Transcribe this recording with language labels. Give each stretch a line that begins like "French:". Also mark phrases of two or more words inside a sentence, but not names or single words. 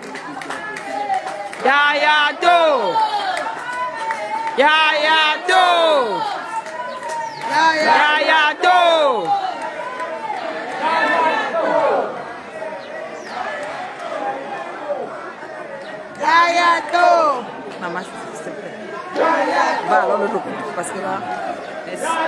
French: Yaya Do. Yaya Do. Yaya Do. Yaya Do. Maman, s'il te plaît. Va alors le coup, parce que là... Merci.